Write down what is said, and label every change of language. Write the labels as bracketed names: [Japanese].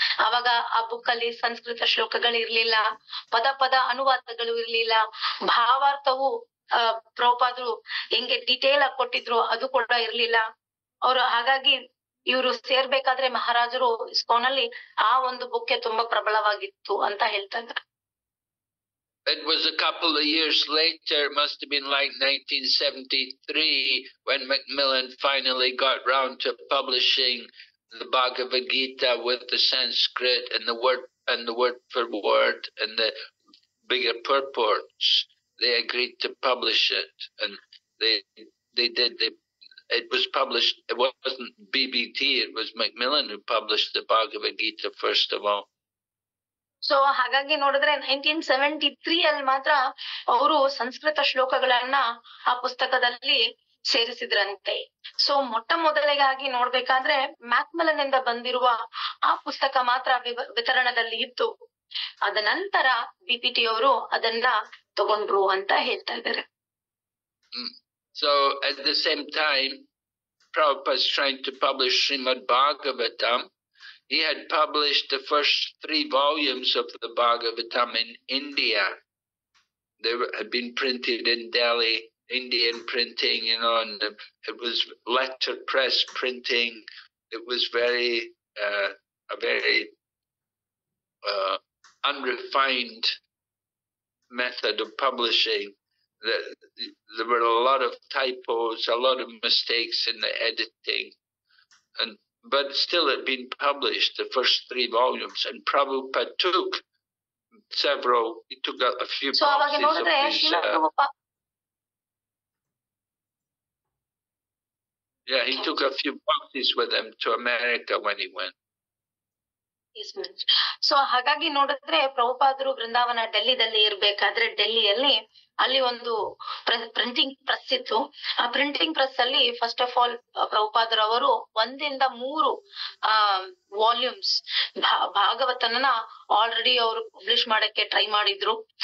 [Kannada] ಅವಾಗ ಆ ಬುಕ್ ಅಲ್ಲಿ ಸಂಸ್ಕೃತ ಶ್ಲೋಕಗಳು ಇರ್ಲಿಲ್ಲ, ಪದ ಅನುವಾದಗಳು ಇರ್ಲಿಲ್ಲ, ಭಾವಾರ್ಥವು ಪ್ರಭುಪಾದರು ಹೆಂಗೆ ಡೀಟೇಲ್ ಆಗಿ ಕೊಟ್ಟಿದ್ರು ಅದು ಕೂಡ ಇರ್ಲಿಲ್ಲ. ಅವ್ರು ಹಾಗಾಗಿ ಇವ್ರು ಸೇರ್ಬೇಕಾದ್ರೆ ಮಹಾರಾಜರು ಇಸ್ಕಾನ್ ಅಲ್ಲಿ ಆ ಒಂದು ಬುಕ್ಕೆ ತುಂಬಾ ಪ್ರಬಲವಾಗಿತ್ತು ಅಂತ ಹೇಳ್ತಾ ಇದ್ದಾರೆ. [English] It was a couple of years later, it must have been like 1973, when Macmillan finally got round to publishing the Bhagavad Gita with the Sanskrit and the word for word and the bigger purports. They agreed to publish it, and they did. It was published. It wasn't BBT. It was Macmillan who published the Bhagavad Gita first of all. [Kannada] So ಹಾಗಾಗಿ ನೋಡಿದ್ರೆ 1973 ಅಲ್ಲಿ ಮಾತ್ರ ಅವರು ಸಂಸ್ಕೃತ ಶ್ಲೋಕಗಳನ್ನ ಆ ಪುಸ್ತಕದಲ್ಲಿ ಸೇರಿಸಿದ್ರಂತೆ. So ಮೊದಲಿಗಾಗಿ ನೋಡ್ಬೇಕಾದ್ರೆ ಮ್ಯಾಕ್ಮಿಲನ್ ಇಂದ ಬಂದಿರುವ ಆ ಪುಸ್ತಕ ಮಾತ್ರ ವಿತರಣದಲ್ಲಿ ಇತ್ತು. ಅದ ನಂತರ ಬಿಪಿಟಿ ಅವರು ಅದನ್ನ ತಗೊಂಡ್ರು ಅಂತ ಹೇಳ್ತಾ ಇದ್ದಾರೆ. [English] So at the same time, Prabhupada is trying to publish Srimad Bhagavatam. He had published the first 3 volumes of the Bhagavatam in India. They had been printed in Delhi Indian printing, and it was letterpress printing. It was a very unrefined method of publishing. There were a lot of typos, a lot of mistakes in the editing, but still it had been published, the first 3 volumes, and Prabhupada took he took a few [Kannada] so ಅವಾಗ [English] boxes of [Kannada] ನೋಡಿದ್ರೆ [English] these, [Kannada] Srila Prabhupada [English] he took a few boxes with him to America when he went. [Kannada] So ಹಾಗಾಗಿ ನೋಡಿದ್ರೆ ಪ್ರಭುಪಾದರು ಬೃಂದಾವನ ಡೆಲ್ಲಿದಲ್ಲಿ ಇರ್ಬೇಕಾದ್ರೆ ಡೆಲ್ಲಿಯಲ್ಲಿ ಅಲ್ಲಿ ಒಂದು printing press ಇತ್ತು. ಆ printing press ಅಲ್ಲಿ [English] first of all [Kannada] ಪ್ರಭುಪಾದರವರು 1 ಇಂದ 3 ವಾಲ್ಯೂಮ್ಸ್ ಭಾಗವತನ ಆಲ್ರೆಡಿ ಅವರು ಪಬ್ಲಿಷ್ ಮಾಡಕ್ಕೆ ಟ್ರೈ ಮಾಡಿದ್ರು.